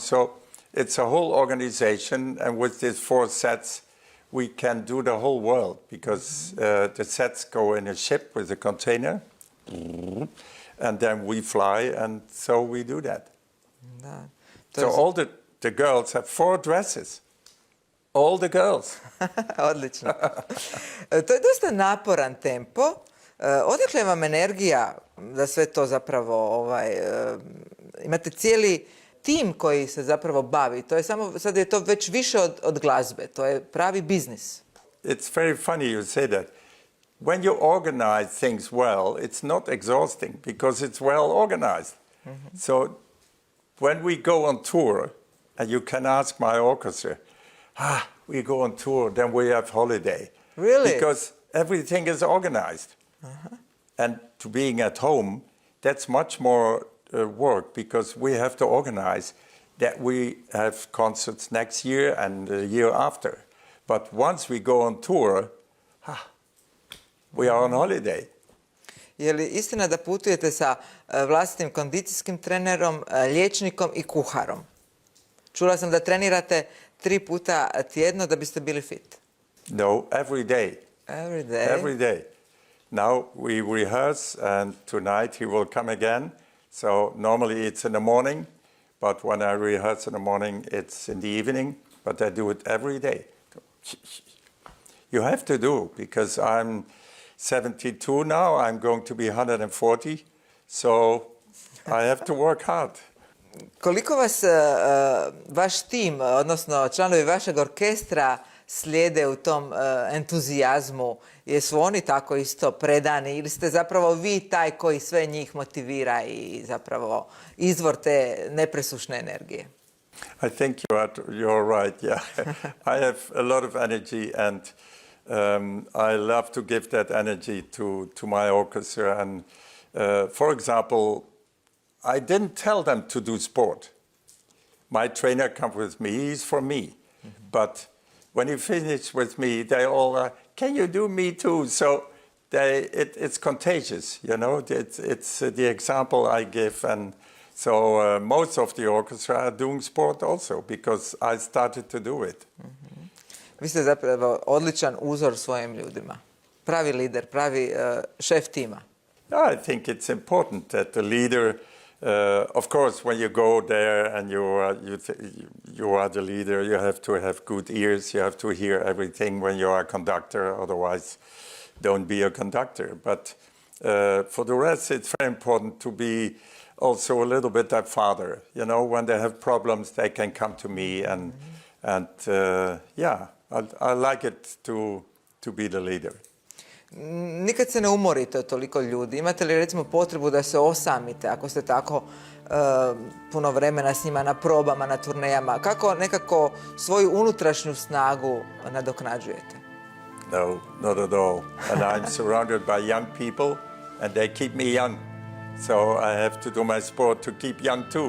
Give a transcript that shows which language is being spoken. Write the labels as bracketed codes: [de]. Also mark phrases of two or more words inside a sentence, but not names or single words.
[en] So it's a whole organization, and with these 4 sets, we can do the whole world, because the sets go in a ship with a container. And then we fly, and so we do that. Da. So all the girls have 4 dresses. All the girls. [hr] Odlično. To je dosta naporan tempo. Odakle vam energija da sve to zapravo imate cijeli tim koji se zapravo bavi. To je samo, sad je to već više od glazbe. To je pravi biznis. [en] It's very funny you say that. When you organize things well, it's not exhausting because it's well organized. So when we go on tour, and you can ask my orchestra, we go on tour, then we have holiday. Really? Because everything is organized. And to being at home, that's much more work, because we have to organize that we have concerts next year and the year after. But once we go on tour, we are on holiday. [hr] Je li istina da putujete sa vlastitim kondicijskim trenerom, liječnikom i kuharom? Čula sam da trenirate 3 puta tjedno da biste bili fit. [en] No, every day. Every day? Every day. Now we rehearse, and tonight he will come again. So normally it's in the morning, but when I rehearse in the morning, it's in the evening. But I do it every day. You have to do, because I'm 72 now. I'm going to be 140. So I have to work hard. [hr] Koliko vas vaš tim, odnosno članovi vašeg orkestra slijede u tom entuzijazmu? Jesu oni tako isto predani ili ste zapravo vi taj koji sve njih motivira i zapravo izvor te nepresušne energije? [en] I think you're right, yeah. I have a lot of energy, and I love to give that energy to my orchestra. And for example, I didn't tell them to do sport. My trainer comes with me, he's for me. Mm-hmm. But when he finishes with me, they all, can you do me too? So it's contagious, you know. It's the example I give. And so most of the orchestra are doing sport also, because I started to do it. Mm-hmm. [hr] Vi ste zapravo odličan uzor svojim ljudima. Pravi lider, pravi šef tima. [en] I think it's important that the leader, of course, when you go there and you are the leader, you have to have good ears. You have to hear everything when you are a conductor. Otherwise, don't be a conductor. But for the rest, it's very important to be also a little bit that father. You know, when they have problems, they can come to me, and yeah, I like it to be the leader. [hr] Nikad se ne umorite od toliko ljudi. Imate li recimo potrebu da se osamite ako ste tako puno vremena s njima na probama, na turnejama? Kako nekako svoju unutrašnju snagu nadoknađujete? [en] No, not at all. And I'm surrounded by young people, and they keep me young. So I have to do my sport to keep young too.